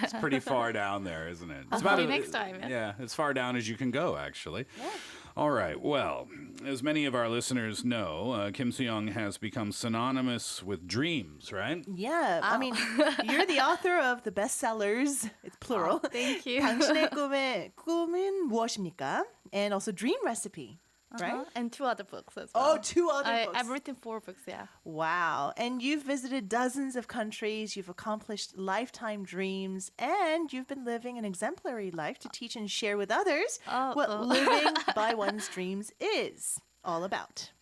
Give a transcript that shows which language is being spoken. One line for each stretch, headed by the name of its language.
English: It's pretty far down there, isn't it? It's Maybe next time, Yeah, as far down as you can go, actually. All right. Well, as many of our listeners know, Kim Soo Yung has become synonymous with dreams, right? Yeah, I mean, you're the author of the bestsellers. It's plural. Thank you.
Korean: 당신의 꿈은 무엇입니까?
English: And also Dream Recipe, right? And two other books as well. Oh, two other books. I've written 4 books, yeah. Wow. And you've visited dozens of countries, you've accomplished lifetime dreams, and you've been living an exemplary life to teach and share with others what living by one's dreams is all about.